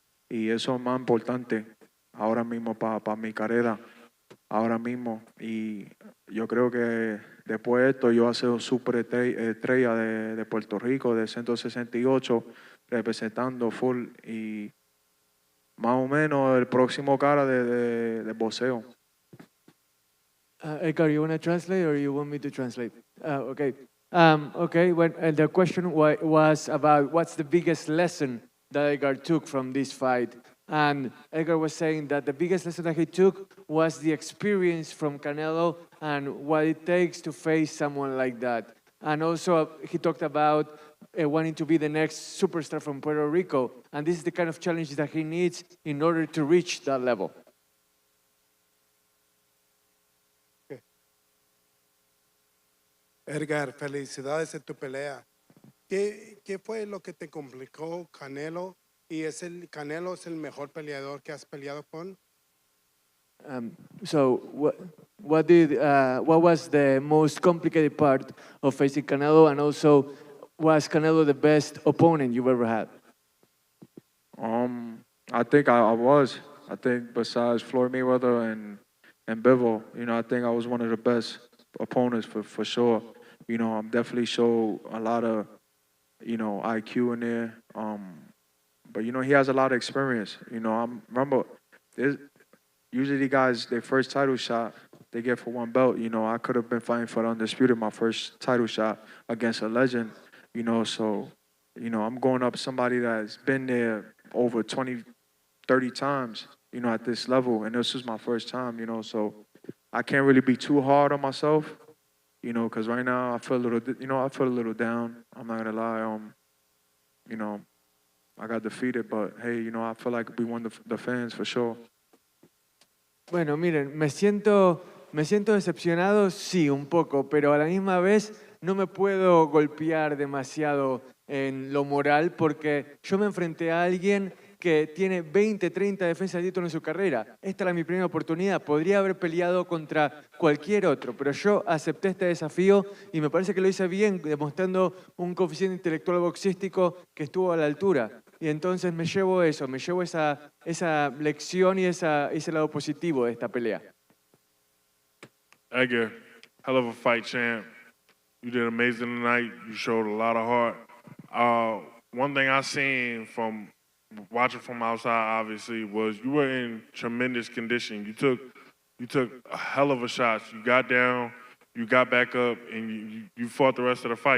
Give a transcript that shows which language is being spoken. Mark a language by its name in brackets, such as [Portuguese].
[Spanish] Y eso es más importante ahora mismo para mi carrera, ahora mismo. Y yo creo que después de esto yo voy a ser un super estrella de Puerto Rico, de 168, representando full y más o menos el próximo cara de boxeo. [English] Edgar, you want to translate or you want me to translate? Okay. Okay, well, the question was about what's the biggest lesson that Edgar took from this fight. And Edgar was saying that the biggest lesson that he took was the experience from Canelo and what it takes to face someone like that. And also he talked about wanting to be the next superstar from Puerto Rico. And this is the kind of challenge that he needs in order to reach that level. [Spanish] Edgar, felicidades en tu pelea. ¿Qué fue lo que te complicó Canelo? ¿Y Canelo es el mejor peleador que has peleado con? [English] So what was the most complicated part of facing Canelo, and also was Canelo the best opponent you've ever had? I think I was. I think besides Floyd Mayweather and Bivol, I think I was one of the best opponents for sure. I'm definitely show a lot of, IQ in there. But he has a lot of experience. I remember usually guys, their first title shot, they get for one belt. I could have been fighting for the undisputed my first title shot against a legend. So, I'm going up somebody that's been there over 20, 30 times, at this level. And this is my first time, so I can't really be too hard on myself, because right now I feel a little down. I'm not gonna lie. I got defeated, but hey, I feel like we won the fans for sure. [Spanish] Bueno, miren, me siento decepcionado, sí, un poco, pero a la misma vez no me puedo golpear demasiado en lo moral porque yo me enfrenté a alguien que tiene 20, 30 defensas de título en su carrera. Esta era mi primera oportunidad. Podría haber peleado contra cualquier otro, pero yo acepté este desafío y me parece que lo hice bien, demostrando un coeficiente intelectual boxístico que estuvo a la altura. Y entonces me llevo eso, me llevo esa lección y ese lado positivo de esta pelea. [English] Edgar, hell of a fight, champ. You did amazing tonight. You showed a lot of heart. One thing I seen from watching from outside, obviously, was you were in tremendous condition. You took a hell of a shot. You got down, you got back up, and you fought the rest of the fight.